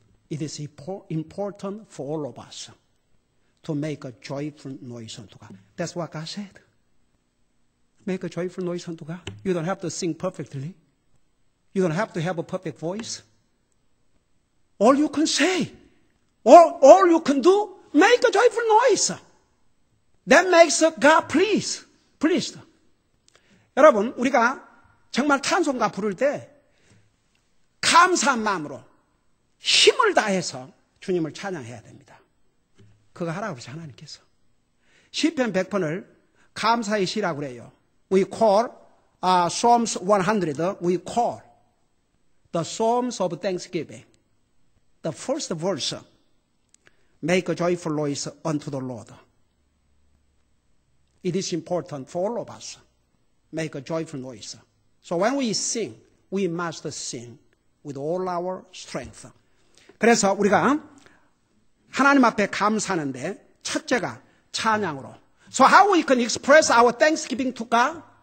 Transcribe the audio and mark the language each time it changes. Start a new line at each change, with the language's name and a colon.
English: It is important for all of us to make a joyful noise unto God. That's what God said. Make a joyful noise unto God. You don't have to sing perfectly. You don't have to have a perfect voice. All you can say, all you can do, make a joyful noise. That makes God pleased.
Korean: 여러분, 우리가 정말 찬송가 부를 때 감사한 마음으로 힘을 다해서 주님을 찬양해야 됩니다. 그거 하라고 그러죠, 하나님께서. 시편 100편을 감사의 시라고 그래요.
English: We call Psalms 100, we call the Psalms of Thanksgiving. The first verse, make a joyful noise unto the Lord. It is important for all of us. Make a joyful noise. So when we sing, we must sing with all our strength.
Korean: 그래서 우리가 하나님 앞에 감사하는데 첫째가 찬양으로.
English: So how we can express our thanksgiving to God?